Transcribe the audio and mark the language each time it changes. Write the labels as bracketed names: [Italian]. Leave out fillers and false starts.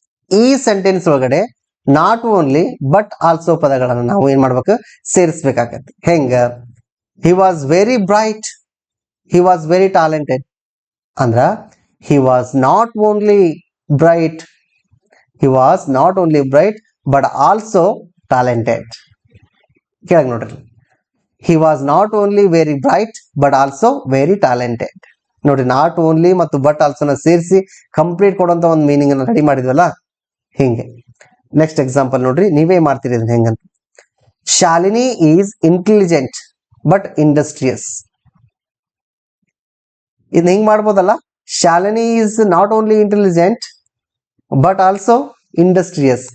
[Kannada] ಈ ಸೆಂಟೆನ್ಸ್ ಒಳಗಡೆ not only but also ಪದಗಳನ್ನ ನಾವು ಏನ್ ಮಾಡ್ಬೇಕು, ಸೇರಿಸ್ಬೇಕಾಗತ್ತೆ. [English] ಹೆಂಗ, he was very bright, he was very talented ಅಂದ್ರ he was not only bright, he was not only bright but also talented. [Kannada] ಕೇಳಕ್ ನೋಡ್ರಿ, [English] he was not only very bright but also very talented. [Kannada] ನೋಡಿ, not only ಮತ್ತು but ಆಲ್ಸೋನ ಸೇರಿಸಿ complete ಕೊಡುವಂತ ಒಂದು meaning ಅನ್ನು ready ಮಾಡಿದ್ವಲ್ಲ, ಹಿಂಗೆ. ನೆಕ್ಸ್ಟ್ ಎಕ್ಸಾಂಪಲ್ ನೋಡ್ರಿ, ನೀವೇ ಮಾಡ್ತೀರಿ ಇದನ್ನ ಹೆಂಗಂತ. [English] Shalini is intelligent but industrious. [Kannada] ಇದನ್ನ ಹಿಂಗ್ ಮಾಡ್ಬೋದಲ್ಲ, [English] Shalini is not only intelligent but also industrious.